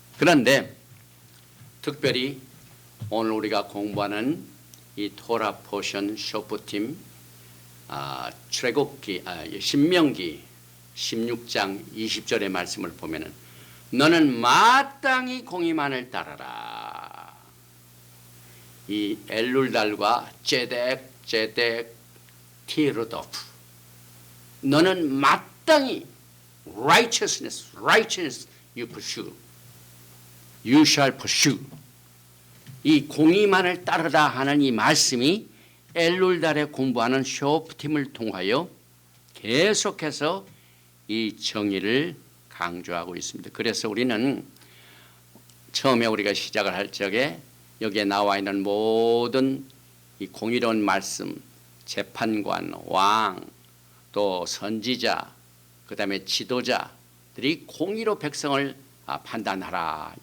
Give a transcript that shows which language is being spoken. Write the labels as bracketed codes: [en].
[ko] 그런데 특별히 오늘 우리가 공부하는 이 토라 포션 쇼프팀 출애굽기 신명기 16장 20절의 말씀을 보면은 너는 마땅히 공의만을 따르라. 이 엘룰달과 [he] 제덱 티르도프 [ko] 너는 마땅히 [en] righteousness you pursue. You shall pursue. [ko] 이 공의만을 따르라 하는 이 말씀이 엘룰달에 공부하는 쇼프팀을 통하여 계속해서 이 정의를 강조하고 있습니다. 그래서 우리는 처음에 우리가 시작을 할 적에 여기에 나와 있는 모든 이 공의로운 말씀, 재판관, 왕, 또 선지자, 그 다음에 지도자들이 공의로 백성을 판단하라.